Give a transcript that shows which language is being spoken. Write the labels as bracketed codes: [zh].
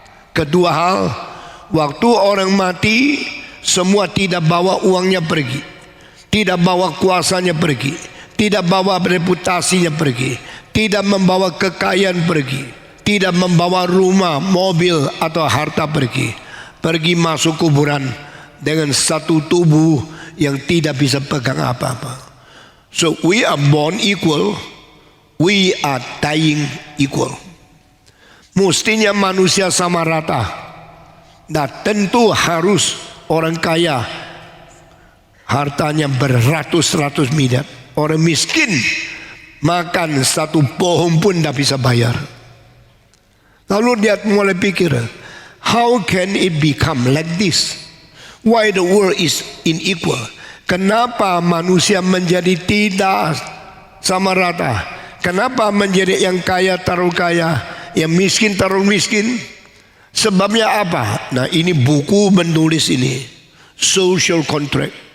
[id] Kedua hal, waktu orang mati semua tidak bawa uangnya pergi, tidak bawa kuasanya pergi, tidak bawa reputasinya pergi, tidak membawa kekayaan pergi, tidak membawa rumah, mobil atau harta pergi. Pergi masuk kuburan dengan satu tubuh yang tidak bisa pegang apa-apa. [en] So we are born equal, we are dying equal. [id] Mestinya manusia sama rata. Nah, tentu harus orang kaya hartanya beratus-ratus miliar. Orang miskin makan satu pohon pun tidak bisa bayar. Lalu dia mulai pikir, [en] how can it become like this? Why the world is unequal? [id] Kenapa manusia menjadi tidak sama rata? Kenapa menjadi yang kaya taruh kaya, yang miskin taruh miskin? Sebabnya apa? Nah, ini buku menulis ini, social contract.